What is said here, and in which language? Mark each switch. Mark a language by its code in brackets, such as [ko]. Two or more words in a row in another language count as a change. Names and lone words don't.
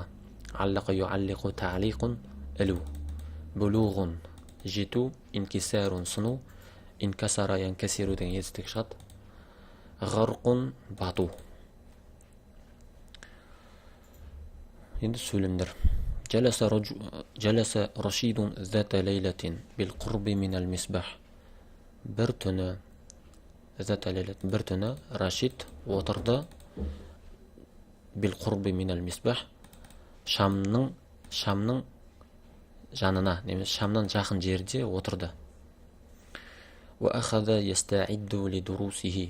[ar] علق يعلق تعليق әлу. Булуғун жету, инкисарун сыну, انكسر ينكسر [kk] деген етістік шығады. Ғарқун бату. Енді сөйлемдер. [ar] جلس رشيد ذات ليلة بالقرب من المصباح. [kk] Бір түні, [ar] ذات ليلة, [kk] бір түні Рашид отырды [ar] بالقرب من المصباح, [kk] шамның жанына, немесе шамнан жақын жерде отырды. [ar] وأخذ يستعد لدروسه.